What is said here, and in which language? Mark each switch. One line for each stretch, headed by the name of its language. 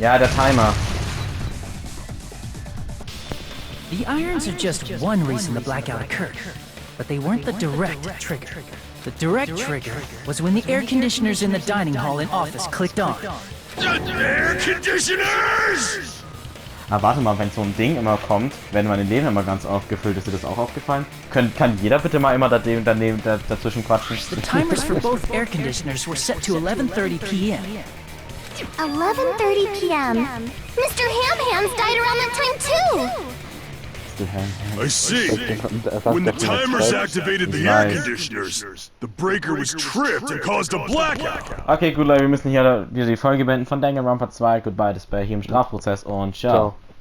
German: Ja, der Timer.
English: The irons are just one reason the blackout occurred, but they weren't the direct trigger. The direct trigger was when the air conditioners in the dining hall and office clicked on. Air conditioners!
German: Aber warte mal, wenn so ein Ding immer kommt, wenn mein Leben immer ganz aufgefüllt ist, ist dir das auch aufgefallen? Kann jeder bitte mal immer dazwischen quatschen?
English: The timers for both air conditioners were set to 11:30 p.m. 11:30 p.m. Mr. Ham-Hands died around that time too! I see. When the timers activated the air conditioners, the breaker was tripped and caused a blackout.
German: Okay, gut Leute, wir müssen hier wieder die Folge beenden von Danganronpa 2. Goodbye, das wäre hier im Strafprozess und ciao.